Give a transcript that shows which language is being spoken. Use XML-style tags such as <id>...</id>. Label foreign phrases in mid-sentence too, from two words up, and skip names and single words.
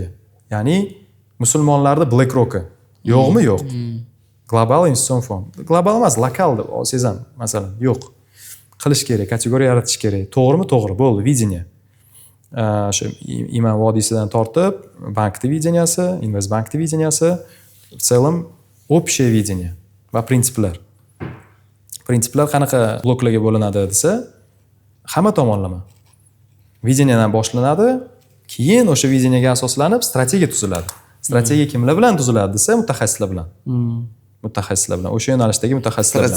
<uz>Ya'ni musulmonlarda BlackRock'i yo'qmi? Yo'q. Global investitsion fond. Global emas, lokal deb sezam, masalan, yo'q. Qilish kerak, kategoriya yaratish kerak. To'g'rimi? To'g'ri. Bo'ldi, viziya. O'sha Iman vodiysidan tortib, bankning viziyasi, Investbankning viziyasi,</uz> <ru>в целом общее видение</ru> <uz>va prinsiplar. Prinsiplar qanaqa bloklarga bo'linadi desa, hamma tomonlama. Viziyadan boshlanadi, keyin o'sha viziyaga asoslanib strategiya tuziladi. Strategiya kimlar bilan tuziladi desa, mutaxassislar bilan. Mutaxassislar bilan, o'sha yo'nalishdagi mutaxassislar bilan.</uz>